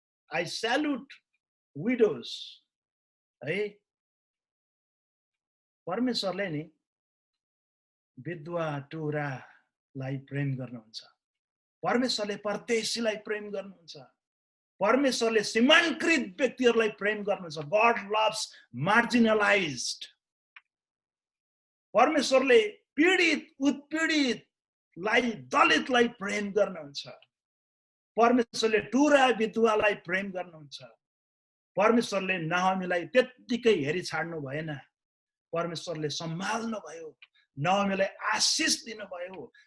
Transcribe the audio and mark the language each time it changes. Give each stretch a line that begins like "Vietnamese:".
English: I salute widows है।
Nepali: परमेश्वरले नि विधवा टुरालाई प्रेम गर्नुहुन्छ। परमेश्वरले परदेशीलाई प्रेम गर्नुहुन्छ। परमेश्वरले सीमांकृत व्यक्तिहरूलाई प्रेम गर्नुहुन्छ।
English: God loves marginalised.
Nepali: परमेश्वरले पीडित उत्पीडितलाई, दलितलाई प्रेम गर्नुहुन्छ। परमेश्वरले टुरा विधवालाई प्रेम गर्नुहुन्छ। परमेश्वरले नाओमीलाई त्यत्तिकै हेरी छाड्नु भएन। परमेश्वरले सम्हाल्नु भयो, नाओमीलाई आशिष दिनुभयो।